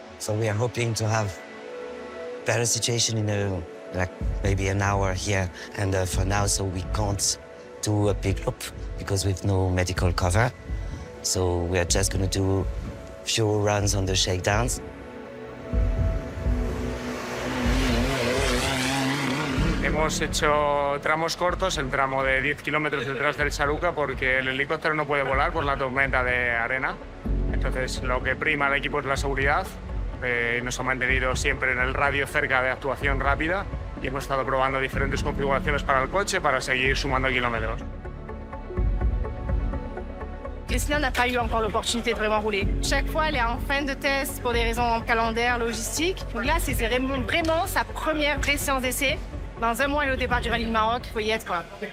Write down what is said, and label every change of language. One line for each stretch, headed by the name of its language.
English: So we are hoping to have better situation in maybe an hour here. And for now, so we can't do a big loop because we've no medical cover. So we are just going to do a few runs on the shakedowns.
Spanish: Hemos hecho tramos cortos, el tramo de 10 kilómetros detrás del Saruca, porque el helicóptero no puede volar por la tormenta de arena. Entonces, lo que prima al equipo es la seguridad. Nos ha mantenido siempre en el radio cerca de actuación rápida y hemos estado probando diferentes configuraciones para el coche para seguir sumando kilómetros.
French: Christina n'a pas eu encore l'opportunité de vraiment rouler. Chaque fois, elle est en fin de test pour des raisons calendaires, logistiques. Donc là, c'est vraiment sa première vraie séance d'essai. Dans un mois, elle est au départ du rallye du Maroc, il faut y être, quoi.